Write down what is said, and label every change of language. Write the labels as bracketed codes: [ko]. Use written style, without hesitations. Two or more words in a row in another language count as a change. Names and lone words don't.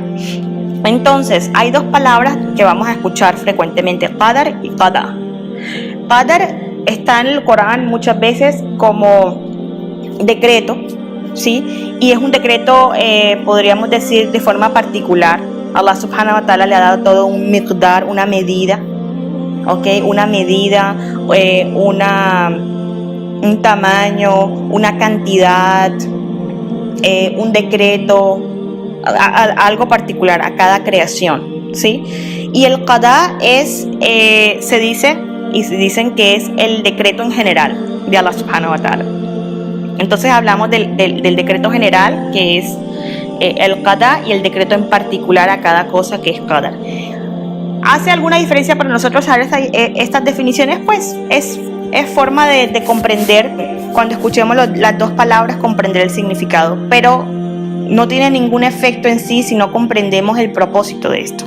[es] Entonces, hay dos palabras que vamos a escuchar frecuentemente, qadar y qada. Qadar está en el Corán muchas veces como decreto, ¿sí? Y es un decreto, podríamos decir, de forma particular. [ar] الله سبحانه وتعالى [es] le ha dado todo un miqdar, una medida, ¿ok? Una medida, un tamaño, una cantidad, un decreto, algo particular a cada creación, ¿sí? Y el qada es, dicen que es el decreto en general de [ar] الله سبحانه وتعالى. [es] Entonces hablamos del decreto general, que es el qada, y el decreto en particular a cada cosa, que es qadar. ¿Hace alguna diferencia para nosotros saber estas definiciones? Pues es forma de comprender, cuando escuchemos las dos palabras, comprender el significado, pero no tiene ningún efecto en sí si no comprendemos el propósito de esto.